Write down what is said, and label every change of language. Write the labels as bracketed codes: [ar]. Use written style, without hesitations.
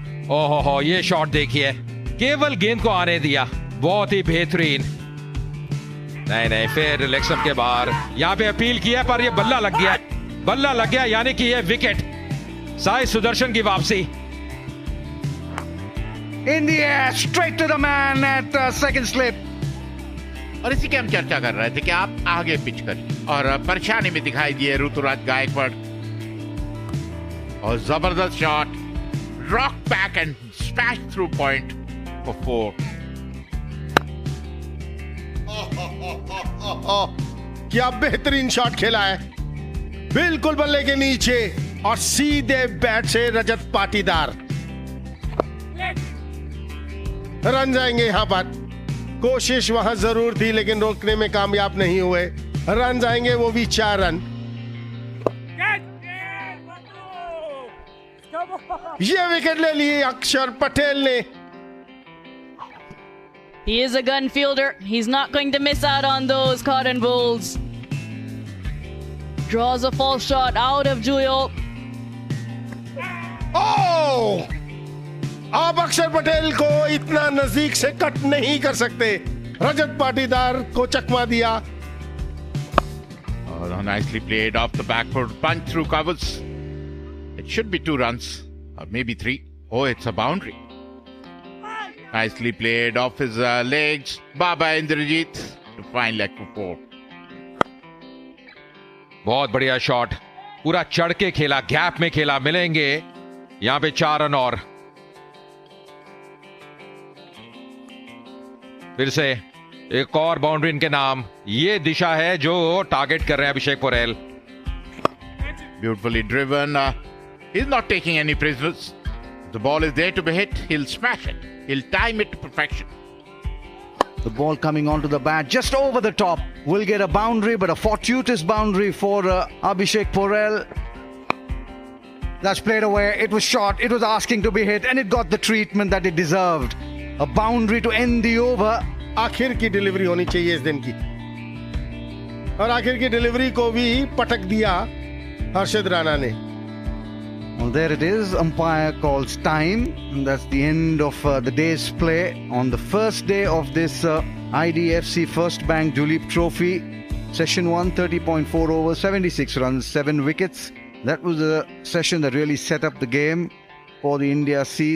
[hi] ओहो, ये शॉट देखिए, केवल गेंद को आने दिया, बहुत ही बेहतरीन। नहीं, फिर लेग स्टंप के बाहर। यहां पे अपील किया पर ये बल्ला लग गया, यानी कि ये विकेट। साई सुदर्शन की वापसी। [en] In the air, straight to the man at second slip. [hi] और इसी की हम चर्चा कर रहे थे कि आप आगे पिच करिए, और परेशानी में दिखाई दिए ऋतुराज गायकवाड़। और जबरदस्त [en] Shot, rock back and smash through point for 4। [hi] क्या बेहतरीन शॉट खेला है, बिल्कुल बल्ले के नीचे और सीधे बैट से रजत पाटीदार। रन जाएंगे यहां पर। कोशिश वहां जरूर थी लेकिन रोकने में कामयाब नहीं हुए। रन जाएंगे, वो भी 4 रन। ये विकेट ले लिए अक्षर पटेल ने। [en] He is a gun fielder. He's not going to miss out on those cotton balls. Draws a false shot out of Juyal. Oh! [hi] आप अक्षर पटेल को इतना नजदीक से कट नहीं कर सकते। रजत पाटीदार को चकमा दिया। [en] Oh, nicely played off the back foot, punch through covers. It should be 2 runs, or maybe 3. Oh, it's a boundary. Nicely played off his legs. Baba Indrajit to find leg for 4. [hi] बहुत बढ़िया shot, पूरा चढ़ के खेला, gap में खेला। मिलेंगे यहां पे 4 रन और। फिर से एक और बाउंड्री इनके नाम। ये दिशा है जो टारगेट कर रहे हैं अभिषेक Porel. [en] Beautifully driven. He's not taking any prisoners. The ball is there to be hit. He'll smash it. He'll time it to perfection. The ball coming onto the bat just over the top. Will get a boundary, but a fortuitous boundary for Abhishek Porel. That's played away. It was short. It was asking to be hit, and it got the treatment that it deserved. A boundary to end the over. [hi] आखिर की delivery होनी चाहिए इस दिन की, और आखिर की डिलीवरी को भी पटक दिया हर्षद राणा ने। [en] Well, there it is. Umpire calls time. And that's the end of the day's play on the first day of this IDFC First Bank Duleep Trophy. Session 1, 30.4 overs, 76 runs, 7 wickets. That was a session that really set up the game for the India C.